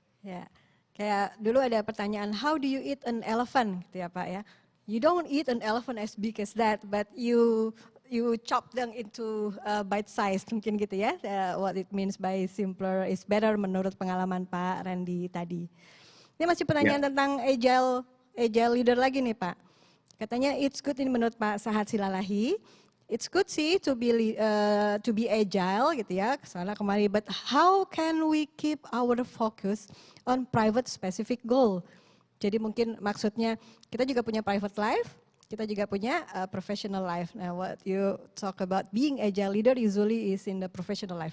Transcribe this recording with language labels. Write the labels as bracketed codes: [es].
[id] Ya, kayak dulu ada pertanyaan, [en] how do you eat an elephant, [id] gitu ya Pak ya? [en] You don't eat an elephant as big as that, but you chop them into bite size, [id] mungkin gitu ya. [en] What it means by simpler is better [id] menurut pengalaman Pak Randy tadi. Ini masih pertanyaan tentang agile leader lagi nih Pak. Katanya [en] it's good [id] ini menurut Pak Sahat Silalahi. [en] It's good sih to be agile [id] gitu ya, soalnya kemarin. [en] But how can we keep our focus on private specific goal? [id] Jadi mungkin maksudnya kita juga punya private life, kita juga punya professional life. [en] Nah, what you talk about being agile leader usually is in the professional life.